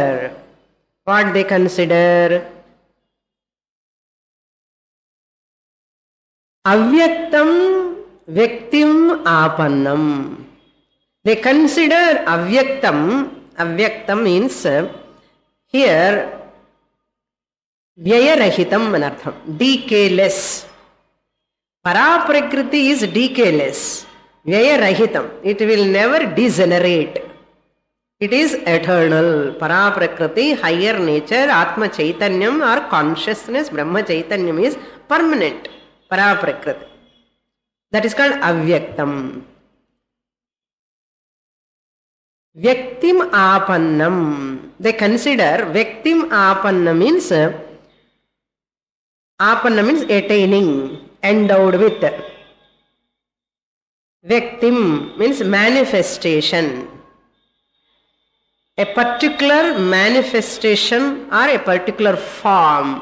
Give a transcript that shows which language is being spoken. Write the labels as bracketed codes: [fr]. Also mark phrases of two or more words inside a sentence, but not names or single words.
[en] What they consider? [sa] अव्यक्तं व्यक्तिम् आपन्नम्. [en] They consider avyaktam. Avyaktam means here vyayarahitam anartham, decayless. Paraprakriti is decayless. [sa] व्ययरहितम्, [en] it will never degenerate. It is eternal. Paraprakriti, higher nature, [sa] आत्म चैतन्यम् [en] or consciousness, [sa] ब्रह्म चैतन्यम् [en] is permanent. Paraprakriti. That is called avyaktam. [sa] व्यक्तिम् आपन्नम्. [en] They consider [sa] व्यक्तिम् आपन्नम् [en] means attaining, endowed with. Vyaktim means manifestation. A particular manifestation or a particular form.